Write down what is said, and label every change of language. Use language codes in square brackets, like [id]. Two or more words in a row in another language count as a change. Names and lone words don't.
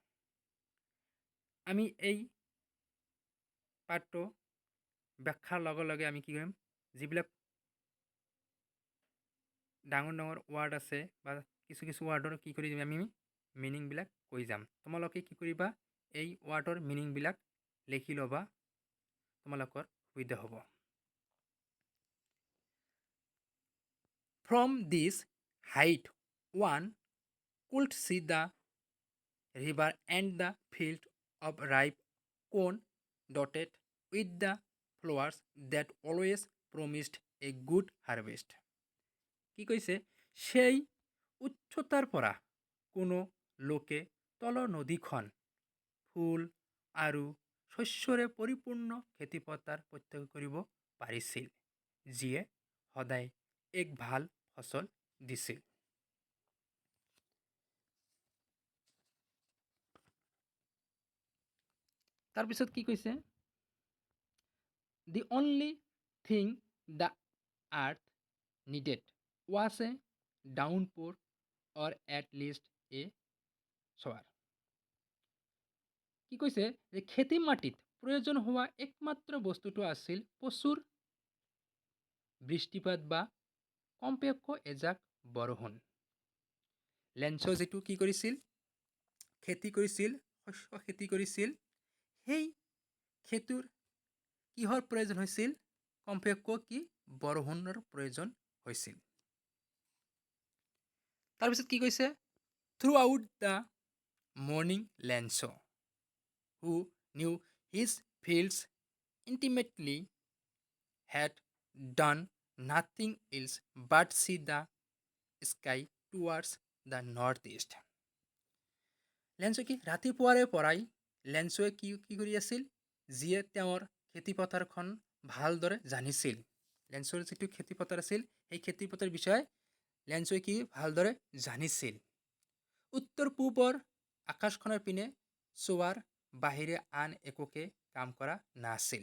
[as] আমি এই পাঠটো ব্যাখ্যাৰ লগে লগে আমি কি কৰিম, যিবিলাক ডাঙৰ ডাঙৰ ৱাৰ্ড আছে বা কিছু কিছু ৱাৰ্ডৰ কি কৰি আমি মিনিংবিলাক কৈ যাম। তোমালোকে কি কৰিবা, এই ৱাৰ্ডৰ মিনিংবিলাক লিখি ল'বা, তোমালোকৰ সুবিধা হ'ব। [en] From this height one could see the river and the field of ripe corn dotted with the flowers that always promised a good harvest. [as] কি কৈছে, সেই উচ্চতাৰ পৰা কোনো লোকে তলৰ নদীখন ফুল আৰু শস্যৰে পৰিপূৰ্ণ খেতিপথাৰ প্ৰত্যক্ষ কৰিব পাৰিছিল, যিয়ে সদায় এক ভাল ফচল দিছিল। তাৰপিছত কি কৈছে, [en] the only thing the earth needed was a downpour or at least a shower. [as] কি কৈছে যে খেতি মাটিত প্ৰয়োজন হোৱা একমাত্ৰ বস্তুটো আছিল প্ৰচুৰ বৃষ্টিপাত বা কমপক্ষে এজাক বৰষুণ। লেঞ্চ যিটো কি কৰিছিল, খেতি কৰিছিল, শস্য খেতি কৰিছিল, সেই খেতিৰ কিহৰ প্ৰয়োজন হৈছিল, কমপক্ষে কি বৰষুণৰ প্ৰয়োজন হৈছিল। তাৰপিছত কি কৈছে, [en] throughout the morning লেঞ্চ who knew his fields intimately had done nothing else but see the sky towards the northeast. [as] লেঞ্চে কি ৰাতিপুৱাৰে পৰাই লেঞ্চে কি কৰি আছিল, যিয়ে তেওঁৰ খেতিপথাৰখন ভালদৰে জানিছিল। লেঞ্চৰ যিটো খেতিপথাৰ আছিল, সেই খেতিপথাৰৰ বিষয়ে লেঞ্চে কি ভালদৰে জানিছিল। উত্তৰ পূবৰ আকাশখনৰ পিনে চোৱাৰ বাহিৰে আন একোকে কাম কৰা নাছিল।